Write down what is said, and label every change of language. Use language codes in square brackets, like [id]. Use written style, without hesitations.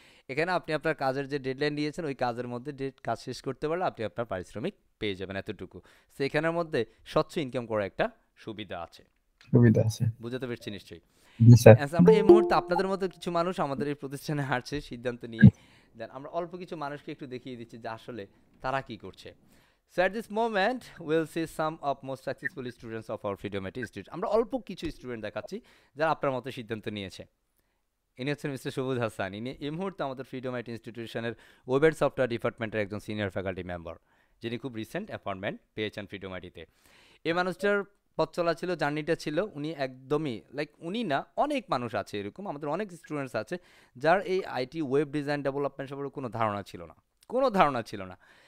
[bn] এখানে আপনি আপনার কাজের যে ডেডলাইন দিয়েছেন, ওই কাজের মধ্যে কাজ শেষ করতে পারলে আপনি আপনার পারিশ্রমিক পেয়ে যাবেন, এতটুকু। সেখানের মধ্যে স্বচ্ছ ইনকাম করার একটা সুবিধা আছে। সুবিধা আছে। বুঝতে পেরেছি নিশ্চয়ই। জি স্যার। আমরা এই মুহূর্তে আপনাদের মতো কিছু মানুষ আমাদের এই প্রতিষ্ঠানে আসছে সিদ্ধান্ত নিয়ে। দেন আমরা অল্প কিছু মানুষকে একটু দেখিয়ে দিচ্ছি যে আসলে তারা কি করছে। [en] So at this moment we'll see some of most successful students of our Freedom IT Institute. [bn] আমরা অল্প কিছু স্টুডেন্ট দেখাচ্ছি যারা আপনার মতো সিদ্ধান্ত নিয়েছে। ইনি হচ্ছেন মিস্টার সবুজ হাসান। ইনি এই মুহূর্তে আমাদের freedom IT ইনস্টিটিউশনের web and software ডিপার্টমেন্টের একজন সিনিয়র ফ্যাকাল্টি মেম্বার, যিনি খুব রিসেন্ট অ্যাপয়েন্টমেন্ট পেয়েছেন ফ্রিডম আইটিতে। এই মানুষটার পথ চলা ছিল, জার্নিটা ছিল, উনি একদমই লাইক উনি না, অনেক মানুষ আছে এরকম, আমাদের অনেক স্টুডেন্টস আছে যার এই আইটি ওয়েব ডিজাইন ডেভেলপমেন্ট সম্পর্কে কোনো ধারণা ছিল না, কোনো ধারণা ছিল না।